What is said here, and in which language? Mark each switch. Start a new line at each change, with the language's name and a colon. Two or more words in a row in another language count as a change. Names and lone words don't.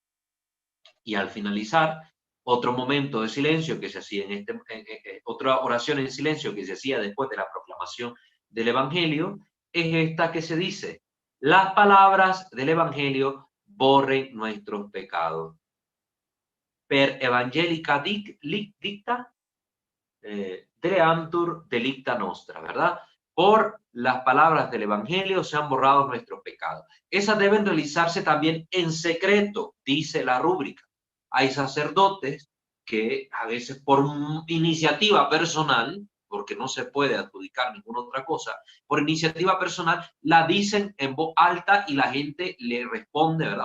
Spanish: Y al finalizar, Otro momento de silencio que se hacía otra oración en silencio que se hacía después de la proclamación del Evangelio es esta que se dice: las palabras del Evangelio borren nuestros pecados.
Latin: Per evangelica dicta dreantur delicta nostra,
Spanish: ¿verdad? Por las palabras del Evangelio se han borrado nuestros pecados. Esas deben realizarse también en secreto, dice la rúbrica. Hay sacerdotes que a veces por iniciativa personal, porque no se puede adjudicar ninguna otra cosa, por iniciativa personal la dicen en voz alta y la gente le responde, ¿verdad?